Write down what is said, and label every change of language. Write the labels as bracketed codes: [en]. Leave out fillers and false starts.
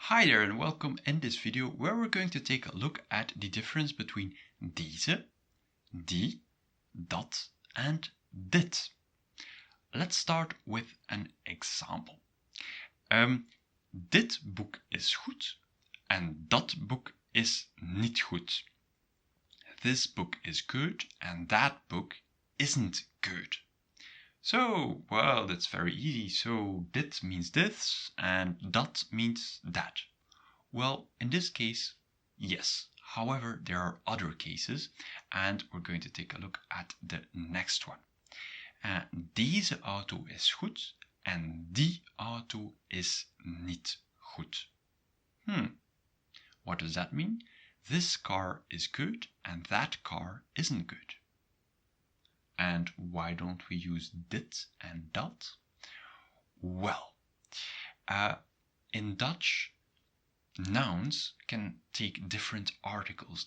[en] Hi there and welcome in this video where we're going to take a look at the difference between deze, die, dat and dit. Let's start with an example. [nl] Dit boek is goed en dat boek is niet goed. [en] This book is good and that book isn't good. So, well, that's very easy. So, dit means this and dat means that. Well, in this case, yes. However, there are other cases and we're going to take a look at the next one. [nl] Deze auto is goed en die auto is niet goed. [en] What does that mean? This car is good and that car isn't good. And why don't we use dit and dat? Well, in Dutch, nouns can take different articles.